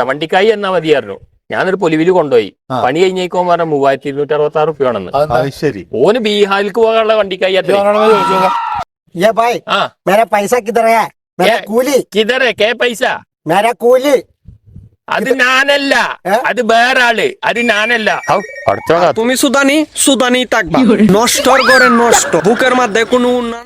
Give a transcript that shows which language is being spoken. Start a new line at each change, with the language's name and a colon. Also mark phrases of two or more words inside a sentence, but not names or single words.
Malayalam: വണ്ടിക്കായി എന്നാ മതി പറഞ്ഞു. ഞാനൊരു പൊലിവില് കൊണ്ടുപോയി. പണി കഴിഞ്ഞേക്കോ പറഞ്ഞ 3266 റുപ്യാണെന്ന്. ശരി. ഓന് ബീഹാറിലേക്ക് പോകാനുള്ള വണ്ടിക്കായി. അത് ഞാനല്ല, അത് വേറെ ആള്, അത് ഞാനല്ല.
Bangla: তুমি সুদানি থাকবা, নষ্টর ঘরে নষ্ট, বুকের মধ্যে কোনো